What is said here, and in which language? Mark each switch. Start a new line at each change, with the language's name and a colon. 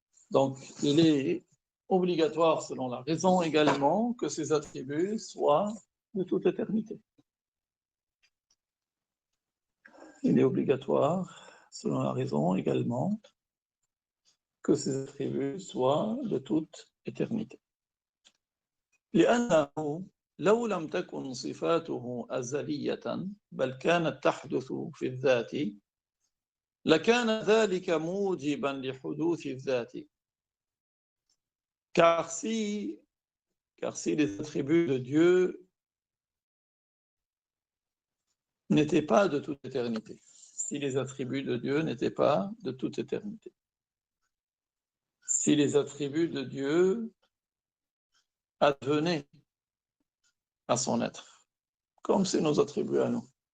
French: Donc, il est obligatoire, selon la raison également, que ces attributs soient de toute éternité. Il est obligatoire, selon la raison également, que ces attributs soient de toute éternité.
Arabic: لأنه لو لم تكن صفاته أزلية بل كانت تحدث في الذات لكان ذلك موجبا لحدوث الذات.
French: Car si les attributs de Dieu n'étaient pas de toute éternité, si les attributs de Dieu n'étaient pas de toute éternité, si les attributs de Dieu advenaient à son être, comme c'est nos attributs à nous.